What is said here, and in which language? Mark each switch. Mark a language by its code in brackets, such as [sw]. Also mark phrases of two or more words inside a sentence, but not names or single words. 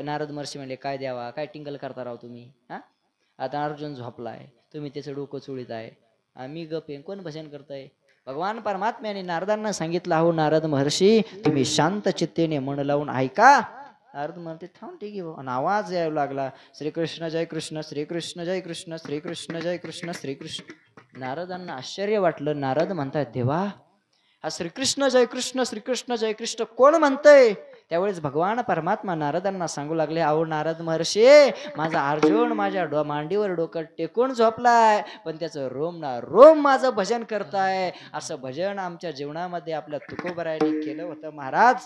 [mr] नारद महर्षी म्हणले काय द्यावा, काय टिंगल करता राव तुम्ही हा. आता अर्जुन झोपलाय, तुम्ही त्याचं डोकं चोळीत आहे, आम्ही गप आहे, कोण भजन करताय. भगवान परमात्म्याने नारदांना सांगितलं अहो नारद महर्षी तुम्ही शांत चित्तेने मन लावून ऐका. नारद म्हणते थांब ठीक आहे. आणि आवाज यायला लागला श्रीकृष्ण जय कृष्ण श्रीकृष्ण जय कृष्ण श्रीकृष्ण जय कृष्ण श्रीकृष्ण. नारदांना आश्चर्य वाटलं. नारद म्हणतात देवा हा श्रीकृष्ण जय कृष्ण श्रीकृष्ण जय कृष्ण कोण म्हणतंय. त्यावेळेस भगवान परमात्मा नारदांना सांगू लागले अहो नारद महर्षी माझा अर्जुन माझ्या मांडीवर डोकं टेकून झोपलाय, पण त्याचं रोम ना रोम माझं भजन करताय. असं भजन आमच्या जीवनामध्ये आपल्या तुकोबरायांनी केलं होतं महाराज.